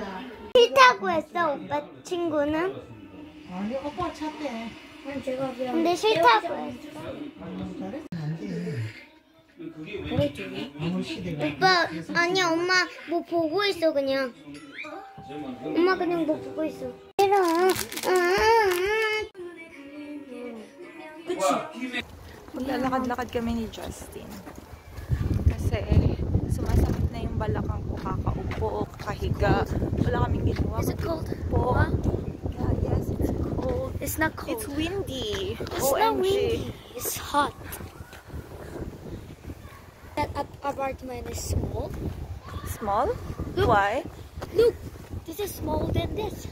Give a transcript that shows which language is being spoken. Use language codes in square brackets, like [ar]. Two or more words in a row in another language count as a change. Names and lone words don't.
[ko] 싫다고 했어, 오빠 친구는? 아니 오빠 찾대. 근데 싫다고 했어. 오빠, 아니야, 엄마 뭐 보고 있어, 그냥. 엄마 그냥 뭐 보고 있어. 싫어. [tl] Maglalakad-lakad kami ni Justin. Kasi sumasakit na yung balakang ko, kakaupo, kakahiga. Wala kaming ginawa. [en] Is it cold? Po. Yeah, yes, it's cold. It's not cold. It's windy. It's not windy. It's hot. That apartment is small. Small? Look. Why? Look, this is smaller than this.